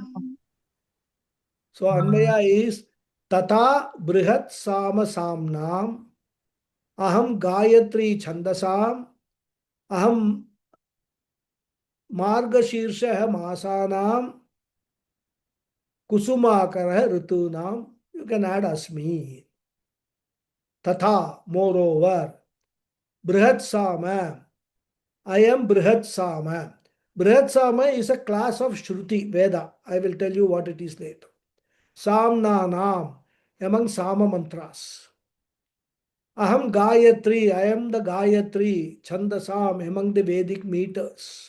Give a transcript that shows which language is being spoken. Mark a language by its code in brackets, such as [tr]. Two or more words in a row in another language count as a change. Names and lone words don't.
[sa] So Anvaya is Tata Brihat Sama Samnam Aham Gayatri Chandasam Aham Margashirsha Masanam Kusumakara Rutunam. [en] You can add Asmi. Tata, moreover. Brihat Sama. I am Brihat Sama. Brihat Sama is a class of Shruti, Veda. I will tell you what it is later. Samnanam, among Sama mantras. [sa] Aham Gayatri, [en] I am the Gayatri, Chandasam, among the Vedic meters.